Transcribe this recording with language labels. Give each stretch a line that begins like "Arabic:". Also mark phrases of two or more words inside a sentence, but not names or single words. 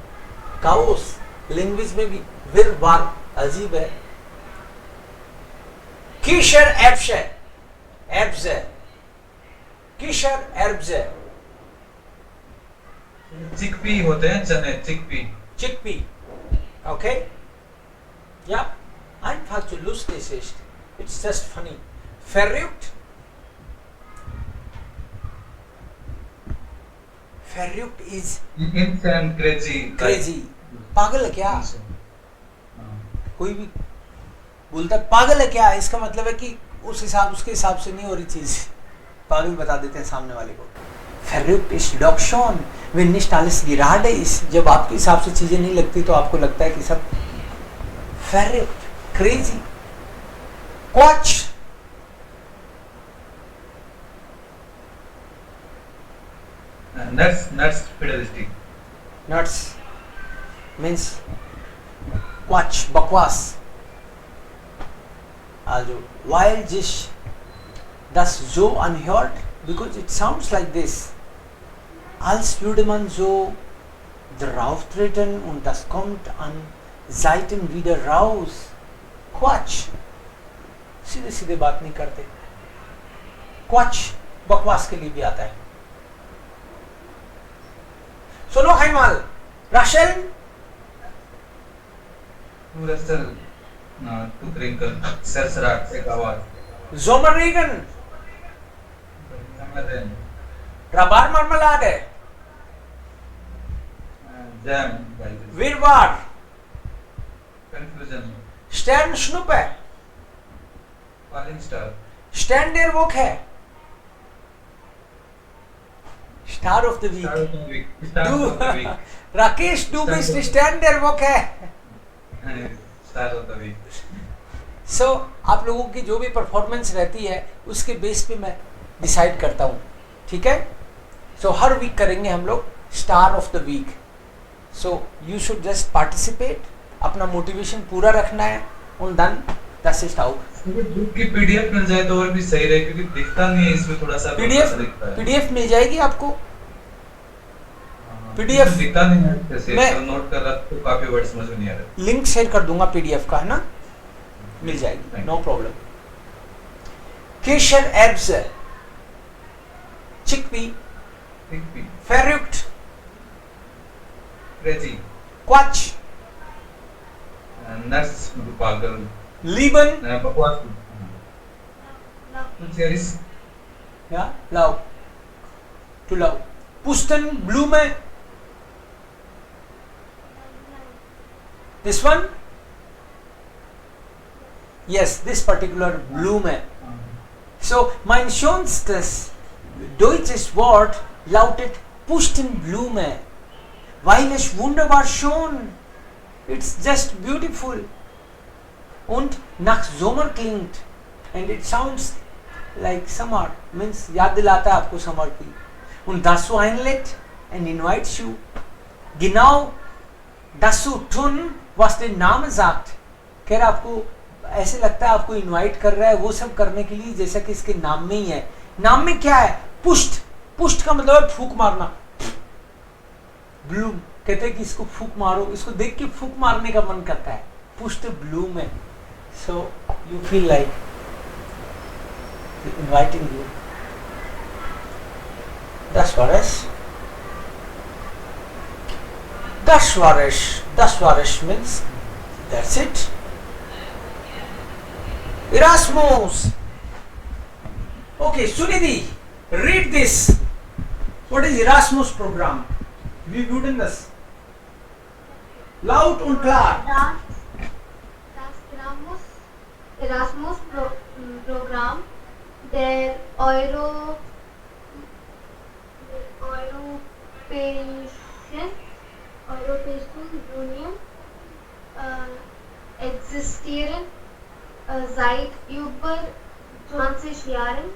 Hindi: Chaos लैंग्वेज में भी विरवार अजीब है.
German: किशर एब्से, एब्से, किशर एब्से.
Hindi: चिकपी होते हैं चने. चिकपी.
English: Chickpea. Okay?
German: Ja, einfach zu lustig ist.
English: It's just funny.
German: Verrückt. Verrückt is
English: insane, crazy. crazy.
Hindi: पागल है क्या? कोई भी बोलता है पागल है क्या, इसका मतलब है कि उसके हिसाब से नहीं हो रही चीज. पागल बता देते हैं सामने वाले को.
German: Verrückt ist doch schon, wenn nicht alles gerade ist.
Hindi: जब आपके हिसाब से चीजें नहीं लगती तो आपको लगता है कि सब verrückt, crazy.
German: Quatsch.
English: Nuts, fidelistic. Nuts means quatsch, बकवास.
German: Also, weil sich das so anhört,
English: because it sounds like this,
German: als würde man so drauf treten und das kommt an Seiten wieder raus. Quatsch.
Hindi: सीधे सीधे बात नहीं करते. Quatsch बकवास के लिए भी आता है.
German: So noch einmal. Rachel. Russell.
English: To crinkle.
Hindi: सरसराट एक आवाज.
German: Sommerregen.
English: Summerrain.
German: Rhabarbermarmelade.
English: Jam.
German: Wirrwarr.
English: Confusion.
German: Sternschnuppe.
English: Falling star.
German: Stern der Woche.
English: Star of the Star week. of the week. Star of the week.
German: Rakesh, du bist die Stern der Woche.
English: Star of the week.
Hindi: So, आप लोगों की जो भी परफॉर्मेंस रहती है उसके बेस पे मैं डिसाइड करता हूँ. ठीक है? So हर वीक करेंगे हम लोग
English: star of the week. So you should just participate.
Hindi: अपना मोटिवेशन पूरा रखना है.
English: और then that's it out.
Hindi: बुक की पीडीएफ मिल जाए तो और भी सही रहे क्योंकि दिखता नहीं है इसमें थोड़ा सा. पीडीएफ मिल जाएगी आपको. पीडीएफ दिखता नहीं है जैसे मैं तो नोट कर रहा तो काफी वर्ड समझ में नहीं आ रहे. लिंक शेयर कर दूंगा पीडीएफ का, है ना? मिल जाएगी,
English: no problem.
Hindi: किशर एब्स, चिकपी,
German: verrückt,
English: crazy,
German: quatsch,
English: nuts, पागल,
German: lieben,
Hindi: बकवास,
English: serious, ja, love, to love, Pustenblume, this one, yes, this particular Blume.
German: So mein schönstes deutsches Wort lautet Pustenblume, weil es wunderbar schön,
English: it's just beautiful
German: und nach Sommer klingt
English: and it sounds like summer, means
Hindi: याद दिलाता है आपको समर की.
German: Und das du einlädt
English: and invites you
German: genau das zu tun, was der Name sagt.
Hindi: कह रहा आपको ऐसे लगता है आपको इनवाइट कर रहा है वो सब करने के लिए जैसा कि इसके नाम में ही है. नाम में क्या है? पुष्ट. पुष्ट का मतलब है फूंक मारना. ब्लूम कहते हैं कि इसको फूक मारो, इसको देख के फूक मारने का मन करता है,
English: push the bloom
Hindi: है.
English: so you feel like inviting you.
German: Das war es. Das war es
English: means that's it. Erasmus. Okay, Sunidhi, read this. What is Erasmus program?
German: Wie würden das? Laut und klar. Das Erasmus Programm der Europäischen Union existieren seit über 20 Jahren.